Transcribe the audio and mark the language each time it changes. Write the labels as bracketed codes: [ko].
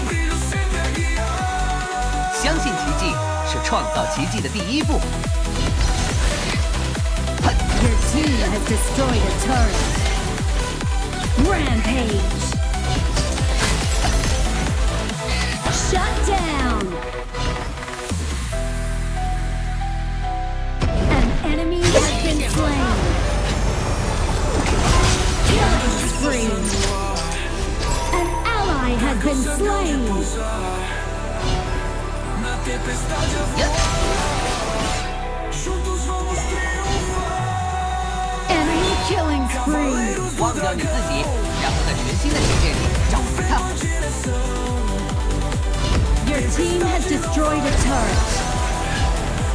[zh] 相信奇迹是创造奇迹的第一步。 [en] Your team has destroyed a turret. Rampage. Shut down. An enemy has been slain. Killing spree. An ally has been slain. Enemy killing spree. [zh] 忘掉你自己，然后在全新的世界里找回它。 [en] Your team has destroyed a turret.